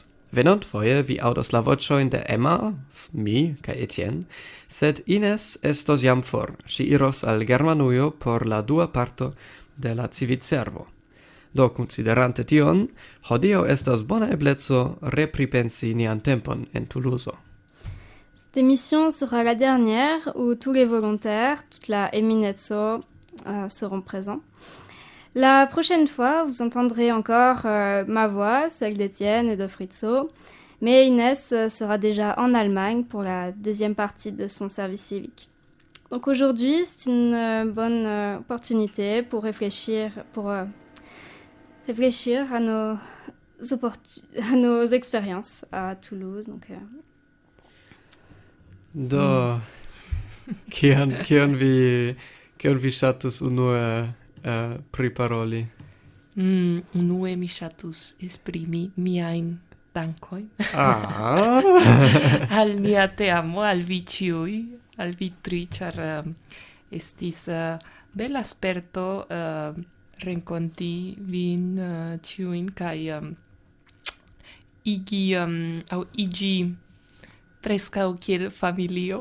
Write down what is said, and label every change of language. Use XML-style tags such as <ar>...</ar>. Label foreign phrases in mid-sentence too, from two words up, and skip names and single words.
<eo>Venont foje vi audos la vocioin de Emma, mi, kaj Etienne, sed Ines estos jam for. Si iros al Germanujo por la dua parto de la civitservo. Do, considerante tion, hodio estas bona eblezo repripensi nian tempon en Toulouse.</eo> <fr>Cette émission sera la dernière où tous les volontaires, toute la Eminezzo seront présents. La prochaine fois, vous entendrez encore ma voix, celle d'Étienne et de Fritzo, mais Inès sera déjà en Allemagne pour la deuxième partie de son service civique. Donc aujourd'hui, c'est une bonne opportunité pour réfléchir à nos expériences à Toulouse. Donc,</fr> <eo>Do, kion vi ŝatus unue priparoli? Unue mi ŝatus esprimi miajn dankojn al nia teamo, al vi ĉiuj, al vi tri, ĉar estis bela sperto renkonti vin ĉiujn kaj iĝi preskaŭ kiel familio.</eo>